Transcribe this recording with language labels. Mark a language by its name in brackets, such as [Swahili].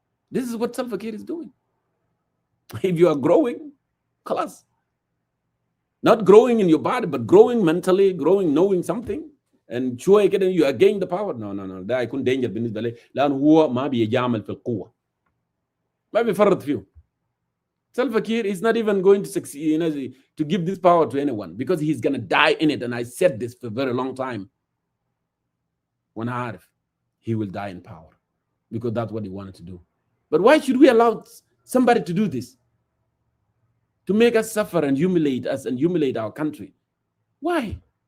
[English] This is what Salva Kiir is doing. If you are growing, [Arabic] خلاص. [English] Not growing in your body, but growing mentally, growing knowing something. And [Arabic] شوية كده [English] you are gaining the power. No. [Arabic] ده هيكون danger بالنسبة لي. لأنه هو ما بيجامل في القوة. ما بيفرط فيه. [English] Salva Kiir is not even going to succeed, to give this power to anyone, because he's going to die in it. And I said this for a very long time. When he will die in power, because that's what he wanted to do. But why should we allow somebody to do this? To make us suffer and humiliate us and humiliate our country. Why?